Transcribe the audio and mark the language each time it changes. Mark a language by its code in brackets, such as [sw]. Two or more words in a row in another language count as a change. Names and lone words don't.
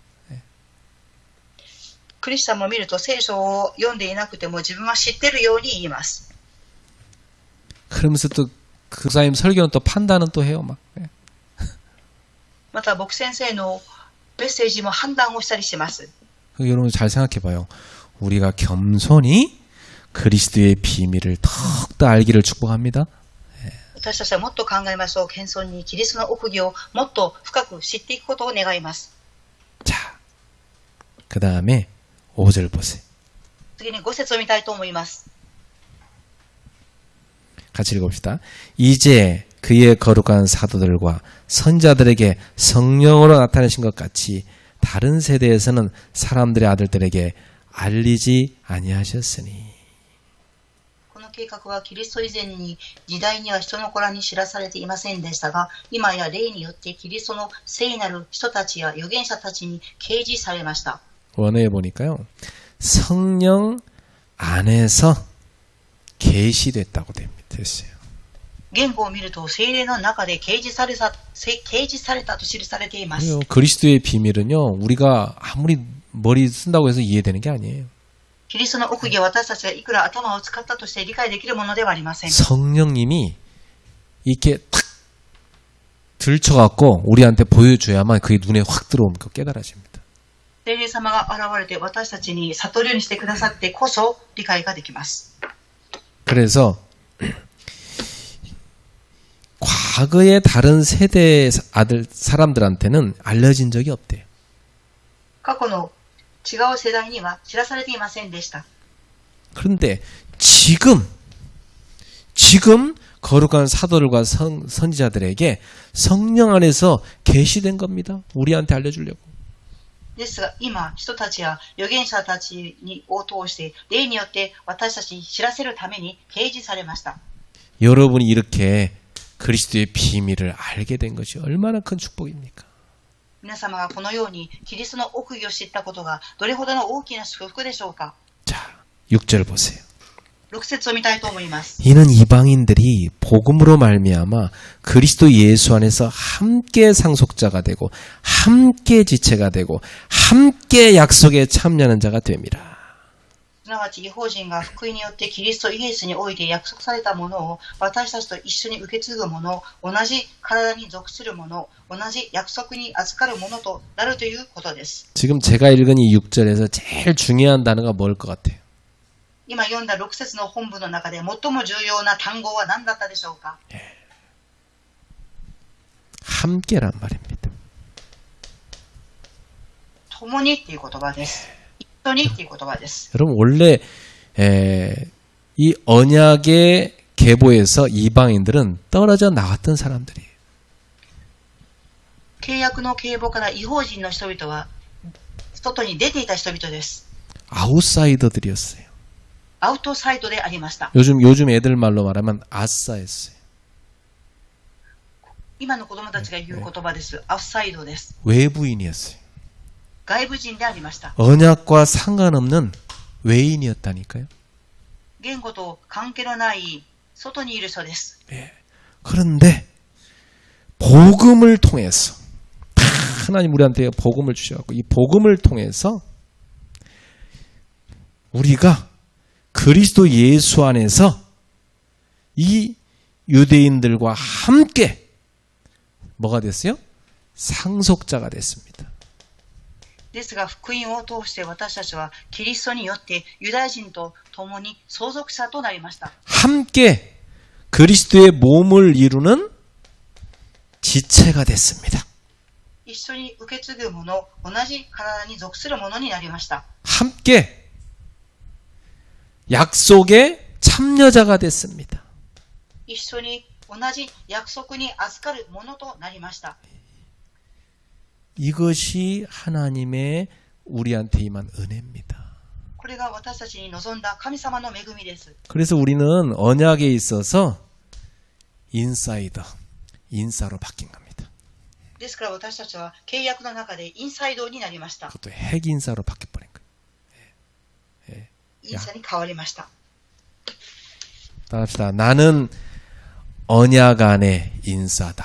[ja] クリスチャンも見ると聖書を読んでいなくても自分は知ってるように言います。 [ko] 그러면서 또 그 사님 설교는 또 판단은 또 해요 막. [ja] また僕先生のメッセージも判断をしたりします。 [ko] 여러분 잘 생각해봐요. 우리가 겸손히 그리스도의 비밀을 더욱더 알기를 축복합니다. [ja] 私たちはもっと考えましょう。謙遜にキリストの奥義をもっと深く知っていくことを願います。 [ko] 자, 그 다음에 5절 보세요. [ja] 次に5節を見たいと思います。 [ko] 같이 읽어봅시다. 이제 그의 거룩한 사도들과 선자들에게 성령으로 나타내신 것 같이 다른 세대에서는 사람들의 아들들에게 알리지 아니하셨으니. [ja] この計画はキリスト以前に時代には人の子らに知らされていませんでしたが、今や霊によってキリストの聖なる人たちや預言者たちに掲示されました。 [ko] 원어에 보니까요. 성령 안에서 계시됐다고 됐어요. [ja] 言語を見ると聖霊の中で掲示されたと記されています。 [ko] 그리스도의 비밀은요. 우리가 아무리 머리 쓴다고 해서 이해되는 게 아니에요. [ja] キリストの奥義は私たちがいくら頭を使ったとして理解できるものではありません。 [ko] 성령님이 이렇게 탁 들쳐갖고 우리한테 보여줘야만 그게 눈에 확 들어오니까 깨달아집니다. [ja] 聖霊様が現れて私たちに悟るようにしてくださってこそ理解ができます。 [ko] 그래서 과거의 다른 세대 사람들한테는 알려진 적이 없대요. [ja] 過去の違う世代には知らされていませんでした。 [ko] 그런데 지금 거룩한 사도들과 선지자들에게 성령 안에서 계시된 겁니다. 우리한테 알려주려고. [ja] ですが今人たちや預言者たちを通して霊によって私たちに知らせるために掲示されました。 [ko] 여러분이 이렇게 그리스도의 비밀을 알게 된 것이 얼마나 큰 축복입니까? [ja] 皆様がこのようにキリストの奥義を知ったことがどれほどの大きな祝福でしょうか。 [ko] 자, 6절 보세요. [ja] 6 節を見たいと思います。 [ko] 이는 이방인들이 복음으로 말미암아 그리스도 예수 안에서 함께 상속자가 되고 함께 지체가 되고 함께 약속에 참여하는 자가 됨이라. [ja] すなわち違法人が福音によってキリストイエスにおいて約束されたものを私たちと一緒に受け継ぐもの、同じ体に属するもの、同じ約束に預かるものとなるということです。 [ko] 지금 제가 읽은 이 6절에서 제일 중요한 단어가 뭘 것 같아요? [ja] 今読んだ6節の本文の中で最も重要な単語は何だったでしょうか。 [ko] 함께란 말입니다. [ja] 共にっていう言葉です。一緒にっていう言葉です。 [ko] 여러분 원래 이 언약의 계보에서 이방인들은 떨어져 나왔던 사람들이에요. [ja] 契約の継母から違法人の人々は外に出ていた人々です。 [ko] 아웃사이더들이었어요. [ja] アウトサイドでありました。 [ko] 요즘 애들 말로 말하면 아싸였어요. [ja] 今の子供たちが言う言葉です。アウトサイドです。 [ko] 외부인이었어요. [ja] 外部人でありました。 [ko] 언약과 상관없는 외인이었다니까요. [ja] 言語と関係のない外にいる人です。 [ko] 그런데 복음을 통해서 하나님 우리한테 복음을 주셔갖고 이 복음을 통해서 우리가 그리스도 예수 안에서 이 유대인들과 함께 뭐가 됐어요? 상속자가 됐습니다. [ja] ですが福音を通して私たちはキリストによってユダヤ人と共に相続者となりました。 [ko] 함께 그리스도의 몸을 이루는 지체가 됐습니다. [ja] 一緒に受け継ぐもの、同じ体に属するものになりました。 [ko] 함께 약속의 참여자가 됐습니다. [ja] 一緒に同じ約束に預かるものとなりました。 [ko] 이것이 하나님의 우리한테 임한 은혜입니다. [ja] これが私たちに望んだ神様の恵みです。 [ko] 그래서 우리는 언약에 있어서 인사이더, 인사로 바뀐 겁니다. [ja] ですから私たちは契約の中でインサイドになりました。 [ko] 그것도 핵인사로 바뀌어버린 거예요. [ja] インサに変わりました。 [ko] 따라합시다. 나는 언약 안의 인사다.